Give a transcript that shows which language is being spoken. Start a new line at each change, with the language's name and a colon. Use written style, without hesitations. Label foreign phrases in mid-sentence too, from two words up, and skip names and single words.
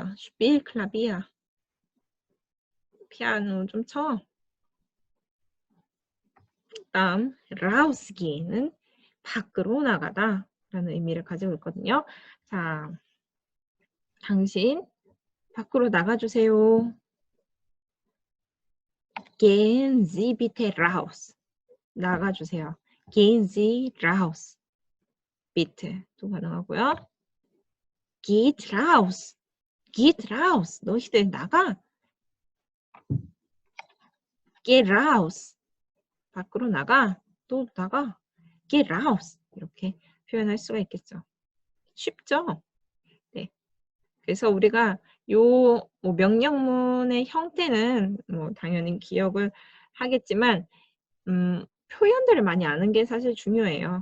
German: Spiel Klavier.
Korean: 피아노 좀 쳐. 그 다음 rausgehen은 밖으로 나가다 라는 의미를 가지고 있거든요. 자, 당신 밖으로 나가주세요.
German: Gehen Sie bitte raus. 나가주세요. Gehen Sie raus.
Korean: bitte 또 가능하고요.
German: Geht raus. Geht raus.
Korean: 너희들 나가.
German: Get raus.
Korean: 밖으로 나가. 또 나가.
German: Get raus.
Korean: 이렇게 표현할 수가 있겠죠. 쉽죠? 네. 그래서 우리가 요 뭐 명령문의 형태는 뭐 당연히 기억을 하겠지만 표현들을 많이 아는 게 사실 중요해요.